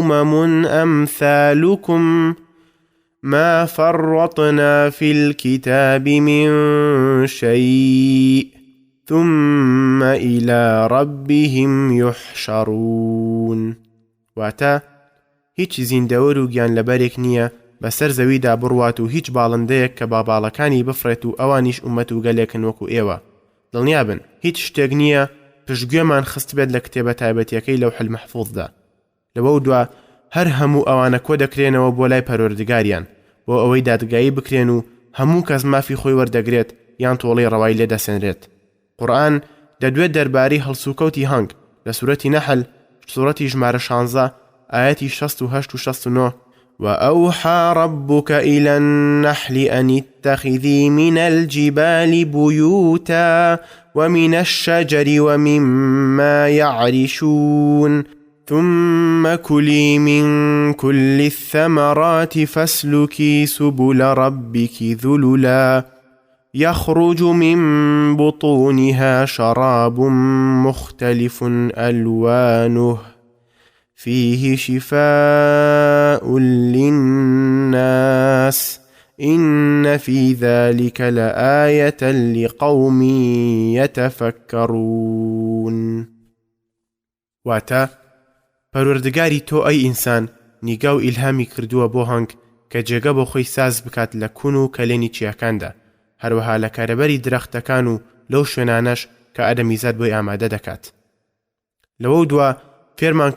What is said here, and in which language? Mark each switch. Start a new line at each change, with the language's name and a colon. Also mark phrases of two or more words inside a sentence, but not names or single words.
Arabic: أمثالكم ما فرطنا في الكتاب من شيء ثم إلى ربهم يحشرون
Central Kurdish: واتا هیچ زیندەوەر و گیان لەبەرێک نییە بەسەر زەویدا بڕوات و هیچ باڵندەیەک کە باڵەکانی بفرێت و ئەوانیش ئومەت و گەلێکن وەکو ئێوە دڵنیا بن هیچ شتێک نییە پشتگوێمان خست بێت لە کتێبە تایبەتیەکەی لەوح المەحفوظدا لەوە دووە هەر هەموو ئەوانە کۆ دەکرێنەوە بۆ لای پەروەردگاریان بۆ ئەوەی دادگایی بکرێن و هەموو کەس مافی خۆی وەردەگرێت یان تۆڵەی ڕەوای لێ دەسێنرێت قورئان دەدوێت دەربارەی هەڵسوکەوتی هەنگ لە سوورەتی نەحل سوورەتی ژمارە 16 آياتي 68 و
Arabic: 69 وأوحى ربك إلى النحل أن اتخذي من الجبال بيوتا ومن الشجر ومما يعرشون ثم كلي من كل الثمرات فاسلكي سبل ربك ذللا يخرج من بطونها شراب مختلف ألوانه فيه شفاء للناس إن في ذلك لآية لقوم يتفكرون
Central Kurdish: واتا پەروەردگاری تۆ ئەی ئینسان نیگا و ئیلهامی کردووە بۆ هەنگ کە جێگە بۆ خۆی ساز بکات لە کوون و کەلێنی چیاکاندا هەروەها لە کارەبەری درەختەکان و لەو شوێنانەش کە ئادەمیزاد بۆی ئامادە دەکات لەوە دووە فێرمان